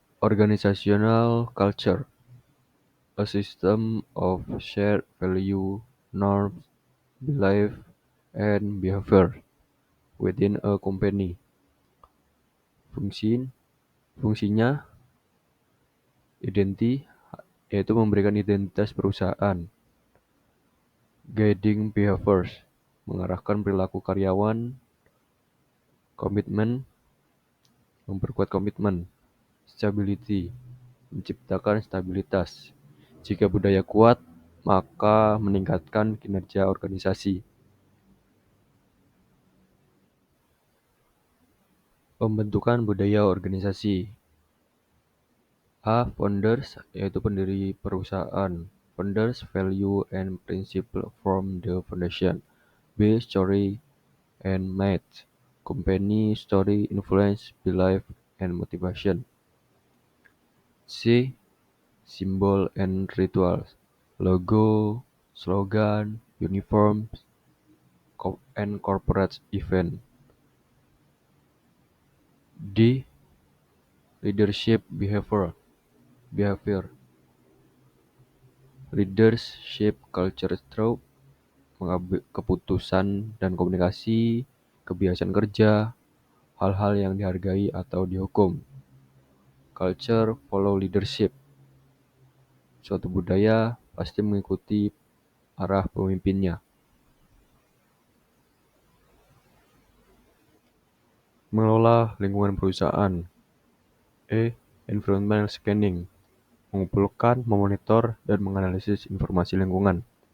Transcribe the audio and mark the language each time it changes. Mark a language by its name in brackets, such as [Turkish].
[English] Organizational culture, a system of shared value, norms, belief, and behavior within a company. [Indonesian] Fungsinya yaitu memberikan identitas perusahaan. [English] Guiding behaviors, [Indonesian] mengarahkan perilaku karyawan. Komitmen, memperkuat komitmen. Stability, menciptakan stabilitas. Jika budaya kuat, maka meningkatkan kinerja organisasi. Pembentukan budaya organisasi. A. Founders, yaitu pendiri perusahaan. [English] Founders value and principle form the foundation. B. Story and myth, company story influence belief and motivation. C. Symbol and rituals, logo, slogan, uniforms, and corporate event. D. Leadership behavior. Leaders shape culture through [Indonesian] keputusan dan komunikasi, kebiasaan kerja, hal-hal yang dihargai atau dihukum. [English] Culture follow leadership. [Indonesian] Suatu budaya pasti mengikuti arah pemimpinnya. Mengelola lingkungan perusahaan. E. Environmental scanning, mengumpulkan, memonitor, dan menganalisis informasi lingkungan.